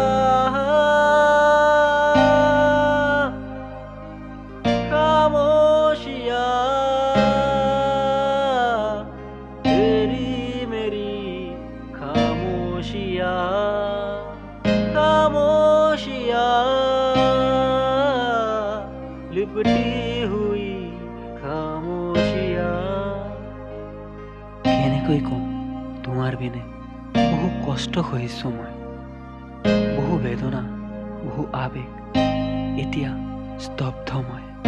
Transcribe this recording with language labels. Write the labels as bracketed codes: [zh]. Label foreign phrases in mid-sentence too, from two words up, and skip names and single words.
[hi] खामोशियाँ तेरी मेरी खामोशियाँ, खामोशियाँ लिपटी हुई खामोशियाँ। [as] কেনেকৈ কম তোমাৰ বিনে বহু কষ্ট সহিছো মই, বহু বেদনা বহু আবেগ এতিয়া স্তব্ধ মই।